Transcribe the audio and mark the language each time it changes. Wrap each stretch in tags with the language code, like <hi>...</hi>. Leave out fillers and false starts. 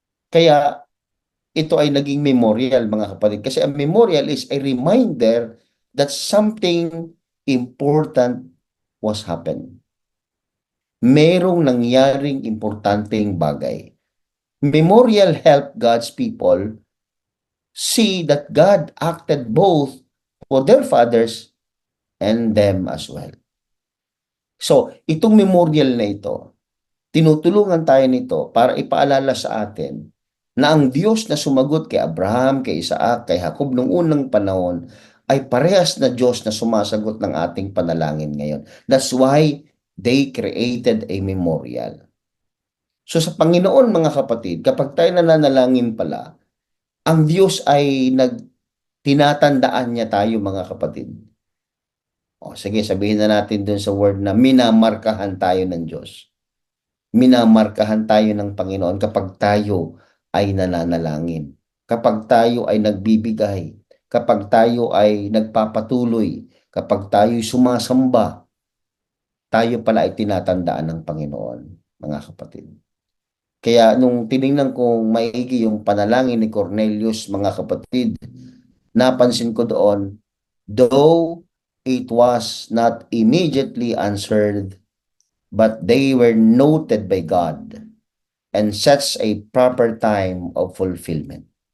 <tl>Kaya ito ay naging memorial, mga kapatid, kasi ang memorial</tl> <en>is a reminder that something important was happened.</en> <tl>Merong nangyaring importanteng bagay.</tl> <en>Memorial help God's people see that God acted both for their fathers and them as well.</en> <tl>So, itong memorial na ito, tinutulungan tayo nito para ipaalala sa atin na ang Diyos na sumagot kay Abraham, kay Isaac, kay Jacob noong unang panahon ay parehas na Diyos na sumasagot ng ating panalangin ngayon.</tl> <en>That's why they created a memorial.</en> <tl>So sa Panginoon mga kapatid, kapag tayo nananalangin pala, ang Diyos ay tinatandaan niya tayo mga kapatid. O sige, sabihin na natin dun sa word na minamarkahan tayo ng Diyos. Minamarkahan tayo ng Panginoon kapag tayo ay nananalangin. Kapag tayo ay nagbibigay. Kapag tayo ay nagpapatuloy. Kapag tayo sumasamba. Tayo pala ay tinatandaan ng Panginoon, mga kapatid. Kaya nung tiningnan kong maigi yung panalangin ni Cornelius, mga kapatid, napansin ko doon,</tl> <en>though it was not immediately answered, but they were noted by God and sets a proper time of fulfillment.</en>